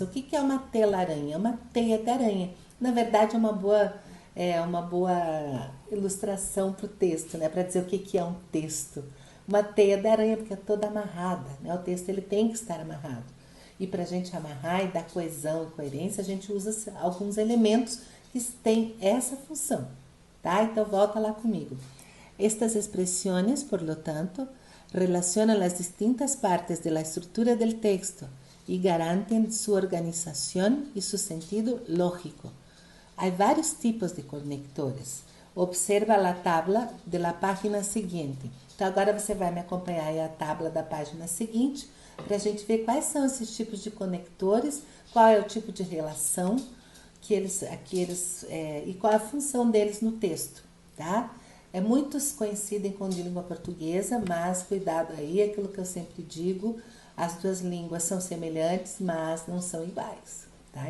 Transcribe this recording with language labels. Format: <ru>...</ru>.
<pt>O que é uma telaraña? Uma teia de aranha. Na verdade, é uma boa ilustração para o texto, né? Para dizer o que é um texto. Uma teia de aranha, porque é toda amarrada, né? O texto ele tem que estar amarrado. E para a gente amarrar e dar coesão e coerência, a gente usa alguns elementos que têm essa função, tá? Então volta lá comigo.</pt> <es>Estas expresiones, por lo tanto, relacionan las distintas partes de la estructura del texto y garanten su organización y su sentido lógico. Hay varios tipos de conectores. Observa a tabla de la página seguinte.</es> <pt>Então, agora você vai me acompanhar aí a tabla da página seguinte para a gente ver quais são esses tipos de conectores, qual é o tipo de relação e qual é a função deles no texto, tá? Muitos coincidem com a língua portuguesa, mas cuidado aí, aquilo que eu sempre digo, as duas línguas são semelhantes, mas não são iguais, tá?</pt>